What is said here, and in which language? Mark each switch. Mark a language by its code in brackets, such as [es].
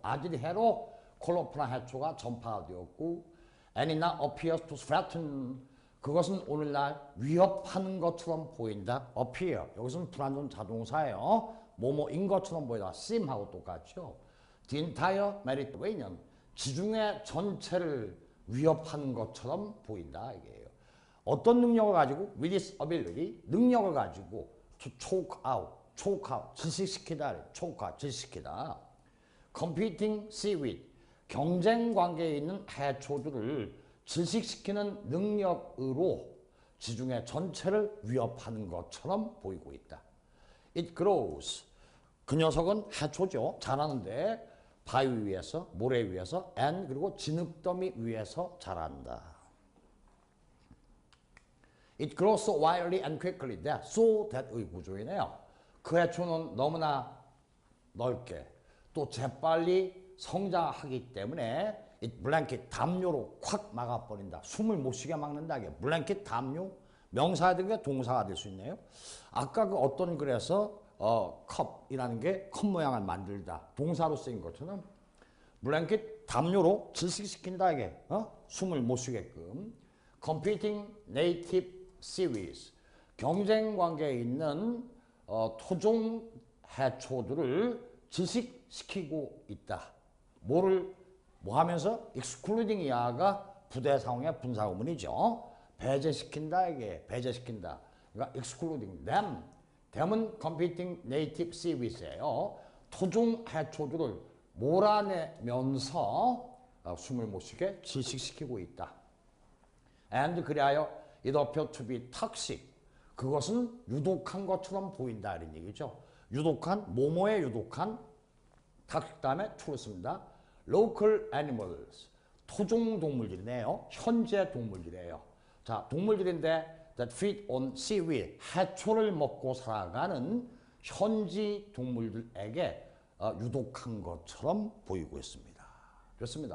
[ko] 아들이 해로 콜로프라 해초가 전파가 되었고 [en] and it now appears to threaten, [ko] 그것은 오늘날 위협하는 것처럼 보인다. appear, 여기서는 불완전 자동사예요. 뭐뭐인 것처럼 보이다. seem하고 똑같죠. [en] The entire Mediterranean, [ko] 지중해 전체를 위협하는 것처럼 보인다 이게요. 어떤 능력을 가지고 [en] with its ability, [ko] 능력을 가지고 [en] to choke out, [ko] 질식시키다, choke out, 질식시키다. [en] competing seaweed, [ko] 경쟁 관계에 있는 해초들을 질식시키는 능력으로 지중해 전체를 위협하는 것처럼 보이고 있다. [en] It grows, [ko] 그 녀석은 해초죠. 자라는데 바위 위에서, 모래 위에서, and 그리고 진흙더미 위에서 자란다. [en] It grows so wildly and quickly that, [ko] so that의 구조이네요. 그 해초는 너무나 넓게 또 재빨리 성장하기 때문에 [en] it blanket, [ko] 담요로 콱 막아버린다. 숨을 못 쉬게 막는다. blanket, 담요, 명사가 된 게 동사가 될 수 있네요. 아까 그 어떤 글에서 컵이라는 게 컵 모양을 만들다. 동사로 쓰인 것처럼 블랭킷, 담요로 질식시킨다. 이게 숨을 못 쉬게끔. [en] Competing native seaweeds, [ko] 경쟁 관계에 있는 토종 해초들을 질식시키고 있다. 뭐 하면서? excluding 이하가 부대상황의 분사구문이죠. 배제시킨다. 이게 배제시킨다. 그러니까 [en] excluding them. [ko] them은 competing native seaweeds예요. 토종 해초들을 몰아내면서 숨을 못 쉬게 질식시키고 있다. [en] and [ko] 그리하여 [en] it appears to be toxic. [ko] 그것은 유독한 것처럼 보인다 이런 얘기죠. 유독한, 뭐뭐에 유독한, toxic 다음에 to를 씁니다. [en] local animals, [ko] 토종 동물들이네요. 현재 동물들이에요. 자, 동물들인데 [en] that feed on seaweed, [ko] 해초를 먹고 살아가는 현지 동물들에게 유독한 것처럼 보이고 있습니다. 좋습니다.